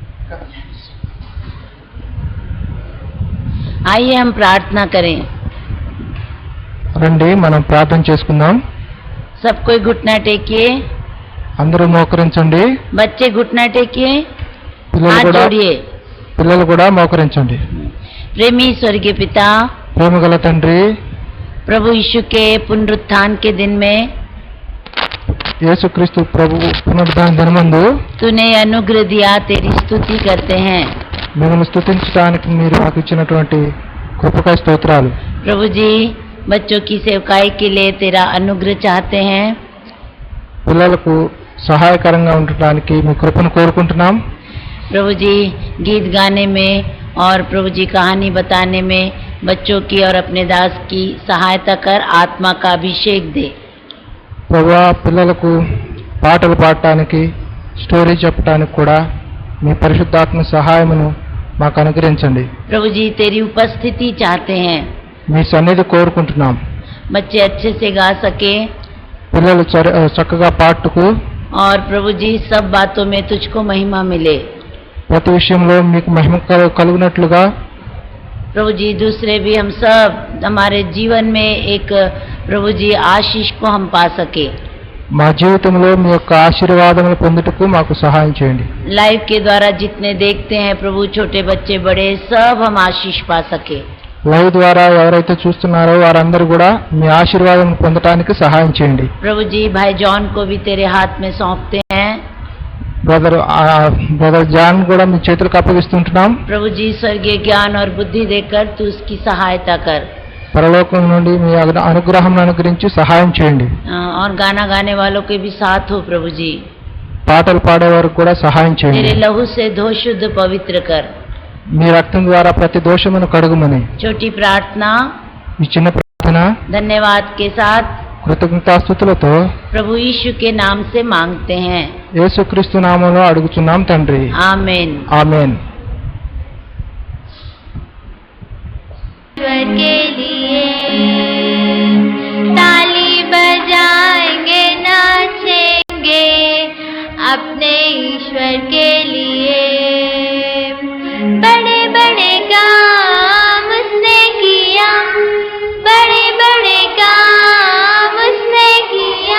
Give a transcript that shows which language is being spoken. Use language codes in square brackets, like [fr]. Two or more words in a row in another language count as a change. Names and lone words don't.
[hi] आइए हम प्रार्थना करें। [te] రండి మనం ప్రార్థన చేసుకుందాం। [hi] सब कोई घुटना टेकिए। [te] అందరూ మోకరించండి। [hi] बच्चे घुटना टेकिए, हाथ जोड़िए। [te] పిల్లలు కూడా మోకరించండి। [hi] प्रेमी स्वर्गीय पिता, [te] ప్రేమగల తండ్రి, [hi] प्रभु यीशु के पुनरुत्थान के दिन में [te] యేసుక్రీస్తు ప్రభు పునరుద్ధాన దినమందు [hi] तूने अनुग्रह दिया, तेरी स्तुति करते हैं। [te] మిమ్మల్ని స్తుతించడానికి మీరు మాకు ఇచ్చినటువంటి కృపకై స్తోత్రాలు। [hi] प्रभु जी, बच्चों की सेवकाई के लिए तेरा अनुग्रह चाहते हैं। [te] పిల్లలకు సహాయకరంగా ఉండడానికి మీ కృపను కోరుకుంటున్నాం। [hi] प्रभु जी, गीत गाने में और प्रभु जी कहानी बताने में बच्चों की और अपने दास की सहायता कर, आत्मा का अभिषेक दे। [te] ప్రభువా, పిల్లలకు పాటలు పాడటానికి, స్టోరీ చెప్పడానికి కూడా మీ పరిశుద్ధాత్మ సహాయమును మాకు అనుగ్రహించండి। [hi] प्रभु जी, तेरी उपस्थिति चाहते हैं। [te] మీ సన్నిధి కోరుకుంటున్నాం। [hi] बच्चे अच्छे से गा सके [te] పిల్లలు చక్కగా పాటుకు, [hi] और प्रभु जी सब बातों में तुझको महिमा मिले। [te] ప్రతి విషయంలో మీకు మహిమ కలుగునట్లుగా [hi] प्रभु जी, दूसरे भी हम सब हमारे जीवन में एक प्रभु जी आशीष को हम पा सके। [te] మా జీవితంలో మీ యొక్క ఆశీర్వాదములు పొందుటకు మాకు సహాయం చేయండి। [hi] लाइव के द्वारा जितने देखते हैं प्रभु, छोटे बच्चे बड़े, सब हम आशीष पा सके। [te] లైవ్ ద్వారా ఎవరైతే చూస్తున్నారో వారందరూ కూడా మీ ఆశీర్వాదం పొందడానికి సహాయం చేయండి। [hi] प्रभु जी, भाई जॉन को भी तेरे हाथ में सौंपते हैं। [te] బ్రదర్ జాన్ కూడా మీ చేతులకు అప్పగిస్తుంటున్నాం। [hi] प्रभु जी, स्वर्गीय ज्ञान और बुद्धि देकर तू उसकी सहायता कर। [te] పరలోకం నుండి మీ అనుగ్రహం అనుగ్రహించి సహాయం చేయండి। [hi] और गाना गाने वालों के भी साथ हो प्रभु जी। [te] పాటలు పాడేవారికి కూడా సహాయం [hi] तेरे [te] చేయండి। [hi] लहू से धो शुद्ध पवित्र कर। [te] మీ రక్తం ద్వారా ప్రతి దోషమును కడుగుమని [hi] छोटी प्रार्थना [te] ఈ చిన్న ప్రార్థన [hi] धन्यवाद के साथ [te] కృతజ్ఞతాస్తుతులతో [hi] प्रभु यीशु के नाम से मांगते हैं। [te] యేసుక్రీస్తు నామములో అడుగుచున్నాం తండ్రి, [hi] आमीन। [te] ఆమేన్। [hi] ईश्वर के लिए ताली बजाएंगे, नाचेंगे अपने ईश्वर के लिए। बड़े बड़े काम उसने किया, बड़े बड़े काम उसने किया।